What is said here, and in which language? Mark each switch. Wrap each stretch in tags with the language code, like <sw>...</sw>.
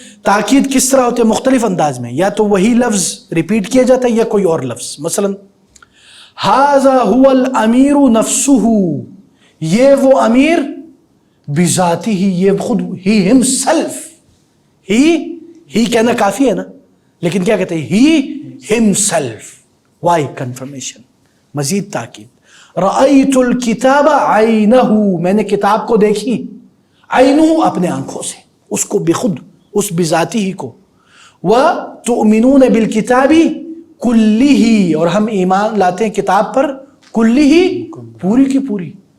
<ur>تاکید کس طرح ہوتے ہیں؟ مختلف انداز میں، یا تو وہی لفظ ریپیٹ کیا جاتا ہے یا کوئی اور لفظ. مثلا</ur> <ar>ھذا ھو الامیر نفسہ،</ar> <ur>یہ وہ امیر بذاتہ، یہ خود،</ur> <en>He himself.</en> <ur>ہی کہنا کافی ہے نا، لیکن کیا کہتے ہیں؟</ur> <en>He himself.</en> <ur>وائی؟ کنفرمیشن، مزید تاکید.</ur> <ar>رأیت الکتاب عینہ،</ar> <ur>میں نے کتاب کو دیکھی، عینہ اپنے آنکھوں سے، اس کو بخود، اس بذاتی ہی کو.</ur> <ar>وتؤمنون بالکتاب کلہ،</ar> <ur>اور ہم ایمان لاتے ہیں کتاب پر، کلہ پوری کی پوری.</ur>